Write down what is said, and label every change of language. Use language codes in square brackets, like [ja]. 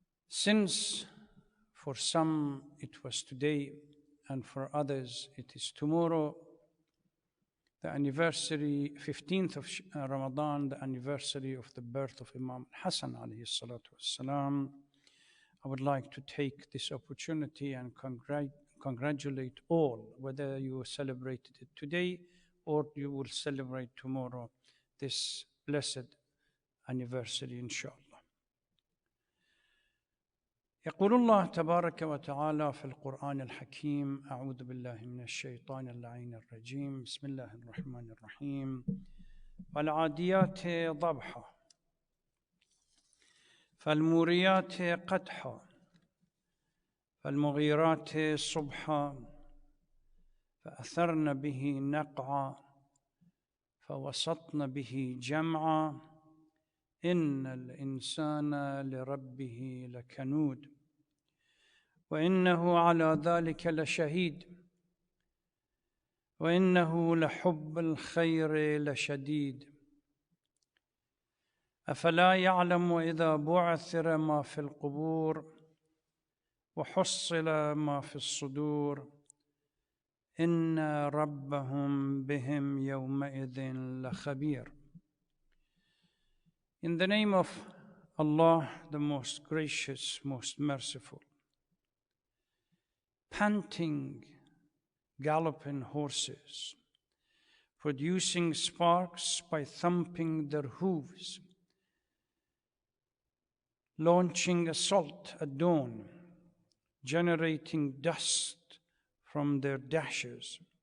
[en] Since for some it was today and for others it is tomorrow, the anniversary, 15th of Ramadan, the anniversary of the birth of Imam Hassan alayhi salatu wassalam, I would like to take this opportunity and congratulate all, whether you celebrated it today or you will celebrate tomorrow, this blessed anniversary inshallah. [ar] يقول الله تبارك وتعالى في القرآن الحكيم أعوذ بالله من الشيطان اللعين الرجيم بسم الله الرحمن الرحيم والعاديات ضبحا فالموريات قدحا فالمغيرات صبحا فأثرن به نقعا فوسطن به جمعا إن الإنسان لربه لكنود وإنه على ذلك لشهيد وإنه لحب الخير لشديد أفلا يعلم إذا بعثر ما في القبور وحصل ما في الصدور إن ربهم بهم يومئذ لخبير. [en] In the name of Allah, the most gracious, most merciful. Panting, galloping horses, producing sparks by thumping their hooves, launching assault at dawn, generating dust from their dashes.